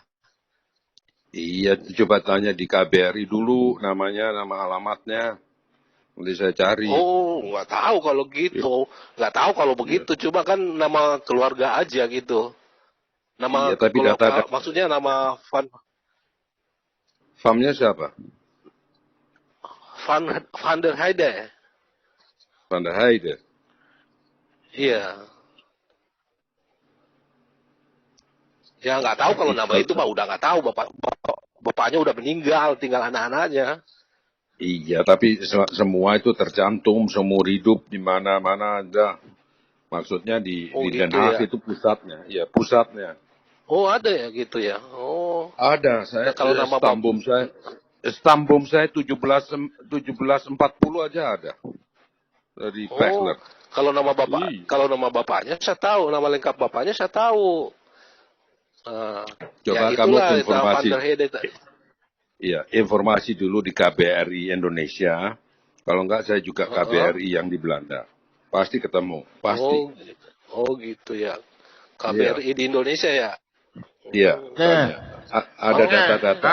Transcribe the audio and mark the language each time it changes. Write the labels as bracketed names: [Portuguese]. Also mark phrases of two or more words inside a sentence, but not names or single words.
[Indonesian] Iya, coba tanya di KBRI dulu namanya, nama alamatnya. Nanti saya cari. Oh, nggak tahu kalau gitu, nggak tahu kalau begitu, cuma kan nama keluarga aja gitu. Nama Iya, tapi maksudnya nama Famnya siapa? Van der Heide. Van der Heide. Iya. Ya nggak tahu kalau nama itu Pak, udah nggak tahu bapaknya udah meninggal, tinggal anak-anaknya. Iya, tapi semua itu tercantum seumur hidup di mana-mana ada. Maksudnya di Den Haag itu pusatnya. Iya, pusatnya. Oh, ada ya gitu ya. Oh. Ada, saya kalau nama Stambum saya 1740 aja ada. Dari Pechler. Kalau nama bapaknya saya tahu, nama lengkap bapaknya saya tahu. Coba ya kamu itulah, informasi. Van der Heide. Iya, informasi dulu di KBRI Indonesia. Kalau enggak saya juga KBRI yang di Belanda. Pasti ketemu, pasti. Oh gitu ya. KBRI di Indonesia ya. Iya. Ada data-data.